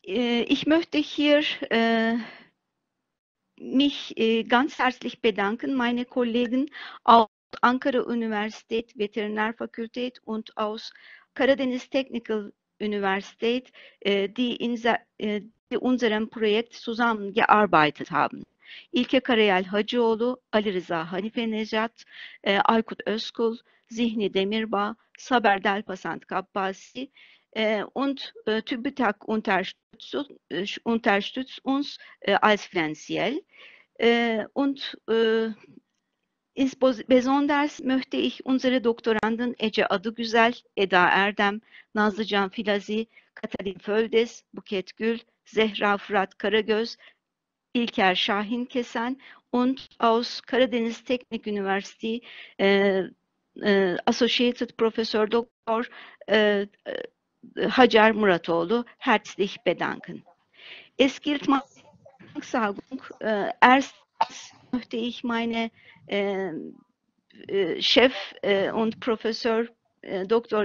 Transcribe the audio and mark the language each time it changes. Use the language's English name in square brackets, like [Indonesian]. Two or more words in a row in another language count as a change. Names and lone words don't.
[German] Ich möchte hier mich ganz herzlich bedanken, meine Kollegen aus Ankara-Universität Veterinärfakultät und aus Karadeniz Technical Universität, die in unserem Projekt zusammengearbeitet haben. İlke Karayel Hacıoğlu, Ali Rıza Hanife Necat, Aykut Özkul, Zihni Demirbağ, Saber Delpasant Kabbasi und TÜBİTAK unterstützt uns als finanziell. Und besonders möchte ich unsere Doktoranden Ece Adıgüzel, Eda Erdem, Nazlıcan Filazi, Katalin Földes, Buket Gül, Zehra Fırat Karagöz, İlker Şahin Kesen und aus Karadeniz Teknik Üniversitesi [English] Associated Professor [German] Dr. Hacer Muratoğlu herzlich bedanken. Es gilt meine Danksagung. Erstens möchte ich meine Chef und Professor Dr.